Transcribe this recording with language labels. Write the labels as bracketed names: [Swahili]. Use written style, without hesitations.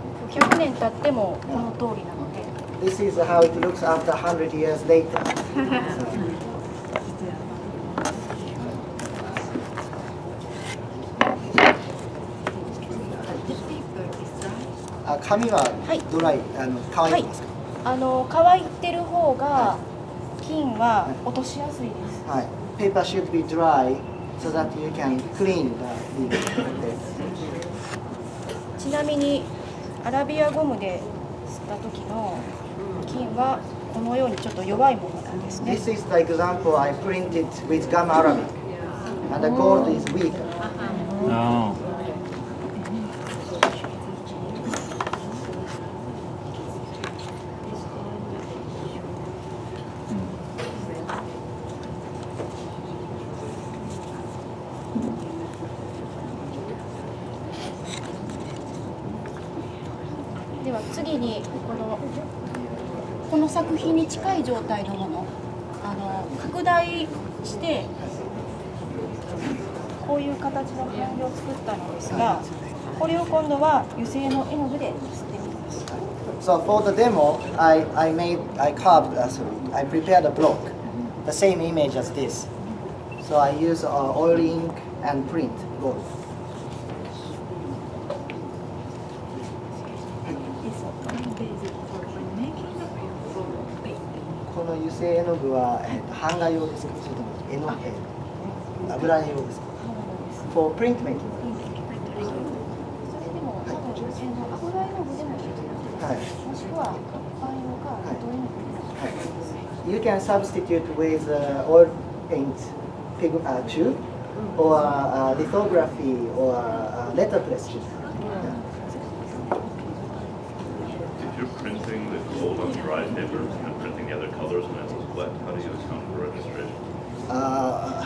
[Japanese] 100年経ってもこの通りなので。 [English] This is how it looks after 100 years later. [Japanese] 紙はドライ、乾いてますか？乾いてる方が金は落としやすいです。はい。 [English] Paper should be dry so that you can clean the ink. [Japanese] ちなみにアラビアゴムで吸った時の金はこのようにちょっと弱いものなんですね。 [English] This is the example I printed with gum arabic, and the gold is weaker. No. [Japanese] では次にこの作品に近い状態のもの、拡大してこういう形の版木を作ったのですが、これを今度は油性の絵の具で吸ってみます。 [English] So for the demo, I prepared a block, the same image as this. So I use oil ink and print gold. [Japanese] この油性絵の具は、版画用ですか？それとも油絵用ですか？ [English] For printmaking. [Japanese] それでも多分油絵の具でもいいと思います。もしくは版用か糸絵の具でもいい。 [English] You can substitute with oil paint tube or lithography or letterpress. If you're printing the gold on dry paper and printing the other colors when it was wet, how do you account for registration?